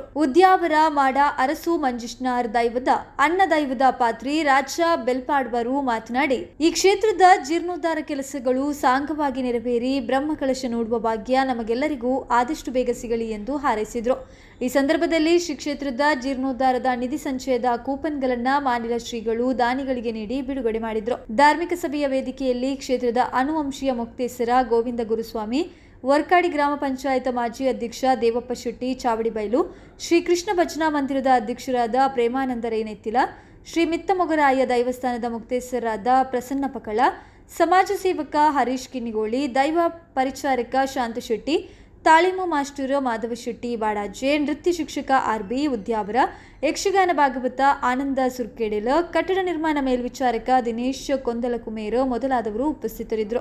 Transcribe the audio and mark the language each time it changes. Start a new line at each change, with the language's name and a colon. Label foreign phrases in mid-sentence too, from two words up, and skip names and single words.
Kannada: ಉದ್ಯಾವರ ಮಾಡ ಅರಸು ಮಂಜುಷ್ಣಾರ್ ದೈವದ ಅನ್ನ ದೈವದ ಪಾತ್ರಿ ರಾಜ ಬೆಲ್ಪಾಡ್ವರು ಮಾತನಾಡಿ, ಈ ಕ್ಷೇತ್ರದ ಜೀರ್ಣೋದ್ಧಾರ ಕೆಲಸಗಳು ಸಾಂಗವಾಗಿ ನೆರವೇರಿ ಬ್ರಹ್ಮಕಲಶ ನೋಡುವ ಭಾಗ್ಯ ನಮಗೆಲ್ಲರಿಗೂ ಆದಷ್ಟು ಬೇಗ ಸಿಗಲಿ ಎಂದು ಹಾರೈಸಿದ್ರು. ಈ ಸಂದರ್ಭದಲ್ಲಿ ಶ್ರೀ ಕ್ಷೇತ್ರದ ಜೀರ್ಣೋದ್ಧಾರದ ನಿಧಿ ಸಂಚಯದ ಕೂಪನ್ಗಳನ್ನ ಮಾನಿಲ ಶ್ರೀಗಳು ದಾನಿಗಳಿಗೆ ನೀಡಿ ಬಿಡುಗಡೆ ಮಾಡಿದ್ರು. ಧಾರ್ಮಿಕ ಸಭೆಯ ವೇದಿಕೆಯಲ್ಲಿ ಕ್ಷೇತ್ರದ ಅನುವಂಶೀಯ ಮುಕ್ತೇಸರ ಗೋವಿಂದ ಗುರುಸ್ವಾಮಿ, ವರ್ಕಾಡಿ ಗ್ರಾಮ ಪಂಚಾಯತ್ ಮಾಜಿ ಅಧ್ಯಕ್ಷ ದೇವಪ್ಪ ಶೆಟ್ಟಿ ಚಾವಡಿಬೈಲು, ಶ್ರೀ ಕೃಷ್ಣ ಭಜನಾ ಮಂದಿರದ ಅಧ್ಯಕ್ಷರಾದ ಪ್ರೇಮಾನಂದ ರೇನೆತ್ತಿಲ, ಶ್ರೀ ಮಿತ್ತಮೊಗರಾಯ ದೈವಸ್ಥಾನದ ಮುಕ್ತೇಸರಾದ ಪ್ರಸನ್ನ ಪಕಳ, ಸಮಾಜ ಸೇವಕ ಹರೀಶ್ ಕಿನ್ನಿಗೋಳಿ, ದೈವ ಪರಿಚಾರಕ ಶಾಂತ ಶೆಟ್ಟಿ, ತಾಲೀಮು ಮಾಸ್ಟರ್ ಮಾಧವ ಶೆಟ್ಟಿ ಬಾಡಾಜೆ, ನೃತ್ಯ ಶಿಕ್ಷಕ ಆರ್ಬಿ ಉದ್ಯಾವರ, ಯಕ್ಷಗಾನ ಭಾಗವತ ಆನಂದ ಸುರ್ಕೆಡೆಲ, ಕಟ್ಟಡ ನಿರ್ಮಾಣ ಮೇಲ್ವಿಚಾರಕ ದಿನೇಶ್ ಕೊಂದಲಕುಮೇರ ಮೊದಲಾದವರು ಉಪಸ್ಥಿತರಿದ್ದರು.